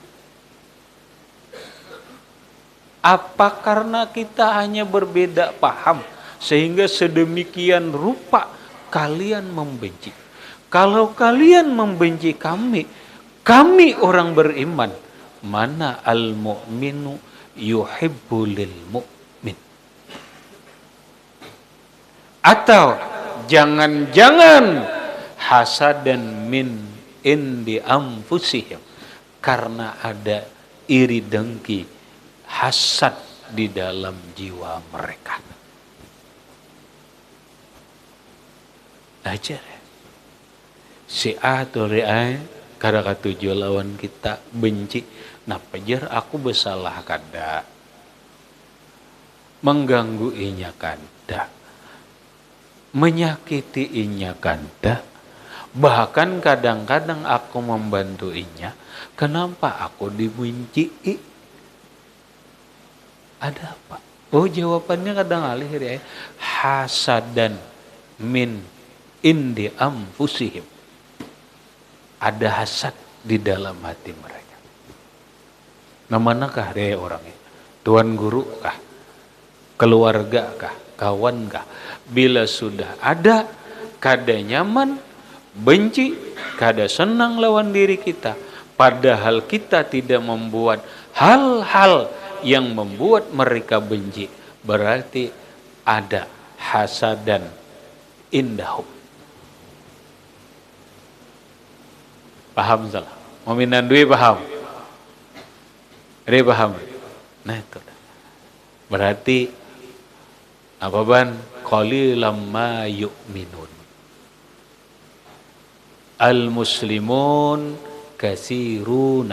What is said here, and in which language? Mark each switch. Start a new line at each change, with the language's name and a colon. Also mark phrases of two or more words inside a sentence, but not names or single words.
Indonesian: Apa karena kita hanya berbeda paham sehingga sedemikian rupa kalian membenci? Kalau kalian membenci kami orang beriman, mana
Arabic: al-mu'minu yuhibbulil mu'min.
Indonesian: Atau jangan-jangan
Arabic: hasadan min indi anfusihim,
Indonesian: karena ada iri dengki, hasad di dalam jiwa mereka.
Banjar: Ajar si A atau A kada katuju lawan kita benci, nah pajar aku bersalah kada, mengganggu inya kada, menyakiti inya kada, bahkan kadang-kadang aku membantu inya, kenapa aku dibenci?
Indonesian: Ada apa? Oh, jawabannya kadang alih ya,
Arabic: hasadan min indi anfusihim.
Indonesian: Ada hasad di dalam hati mereka. Nah, manakah dia orangnya? Tuan guru kah? Keluarga kah? Kawan kah?
Banjar: Bila sudah ada, kada nyaman, benci, kada senang lawan diri kita, padahal kita tidak membuat hal-hal yang membuat mereka benci, berarti ada
Arabic: hasadan indahum.
Indonesian: Paham salah? Mominan dui paham? Ada paham? Nah itu. Berarti apa ban?
Arabic: Qalilam ma yu'minun. Al-muslimun kasiruna.